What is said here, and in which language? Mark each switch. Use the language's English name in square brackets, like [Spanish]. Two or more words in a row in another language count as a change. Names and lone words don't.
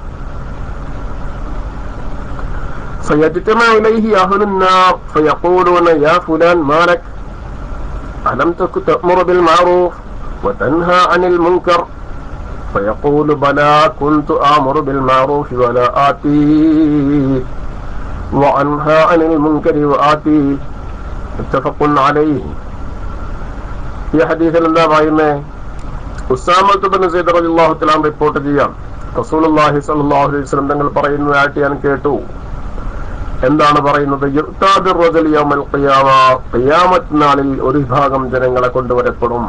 [Arabic] فيجتمع إليه أهل النار فيقولون يا فلان ما لك ألم تك تأمر بالمعروف وتنهى عن المنكر فيقول بلى كنت آمر بالمعروف ولا آتي وأنهى عن المنكر وآتي متفق عليه. [Malayalam] ഈ ഹദീസിൽ എന്താ പറയുന്നത്? ഉസാമത്ത് ബിൻ സയ്യിദ് [Arabic] رضي الله تعالى [Malayalam] റിപ്പോർട്ട് ചെയ്യാം. [Arabic] رسول الله صلى الله عليه وسلم [Malayalam] തങ്ങൾ പറയുന്നതായിട്ട് ഞാൻ കേട്ടു. എന്താണ് പറയുന്നത്? [Arabic] يؤتى بالرجل يوم القيامة, [Malayalam] ഖിയാമത്ത് നാളിൽ ഒരു വിഭാഗം ജനങ്ങളെ കൊണ്ടുവരപ്പെടും.